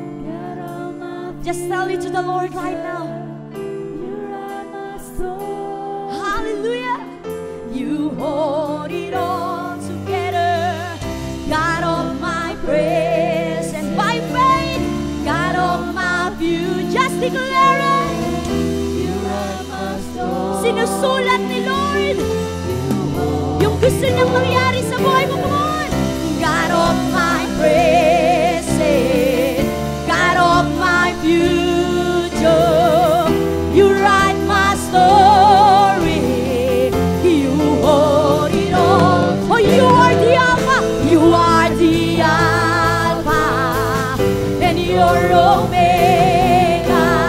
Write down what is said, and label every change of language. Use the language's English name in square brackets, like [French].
[English] God of my Just tell it to the Lord right now. You write my story. Hallelujah. You hold it all together. God of my praise, and by faith, God of my view, just declare it. You write my story. [Filipino] Sinusulat ni Lord yung gusto niyang mangyari sa buhay mo. [English] Come on. God of my praise, God of my future, you write my story. You hold it all. Oh, you are the Alpha. You are the Alpha and you're Omega.